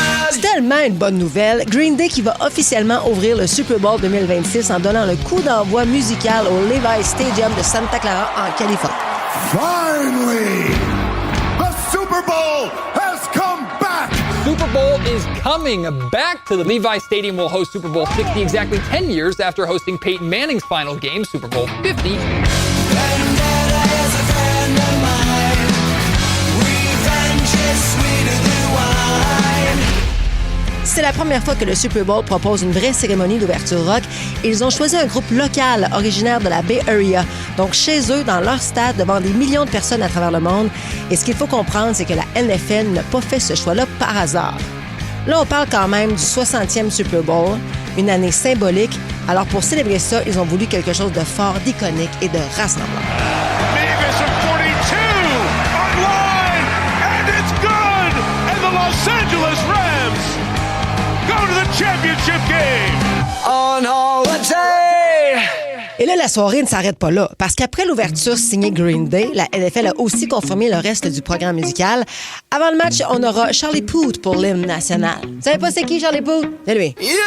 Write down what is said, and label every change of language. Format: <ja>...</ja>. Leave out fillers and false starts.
<fr>C'est tellement une bonne nouvelle. Green Day qui va officiellement ouvrir le Super Bowl 2026 en donnant le coup d'envoi musical au Levi's Stadium de Santa Clara en Californie.</fr> <en>Finally, the Super Bowl has come back. Super Bowl is coming back to the Levi's Stadium. Will host Super Bowl 60 exactly 10 years after hosting Peyton Manning's final game, Super Bowl 50.</en> <fr>C'est la première fois que le Super Bowl propose une vraie cérémonie d'ouverture rock. Ils ont choisi un groupe local originaire de la Bay Area, donc chez eux, dans leur stade, devant des millions de personnes à travers le monde. Et ce qu'il faut comprendre, c'est que la NFL n'a pas fait ce choix-là par hasard. Là, on parle quand même du 60e Super Bowl, une année symbolique. Alors pour célébrer ça, ils ont voulu quelque chose de fort, d'iconique et de rassemblant.</fr> <en>Vegas at 42 online, and it's good. And the Los Angeles Rams go to the championship game. On holiday.</en> <fr>Et là, la soirée ne s'arrête pas là, parce qu'après l'ouverture signée Green Day, la NFL a aussi confirmé le reste du programme musical. Avant le match, on aura Charlie Puth pour l'hymne national. Vous savez pas c'est qui, Charlie Puth? C'est lui.</fr>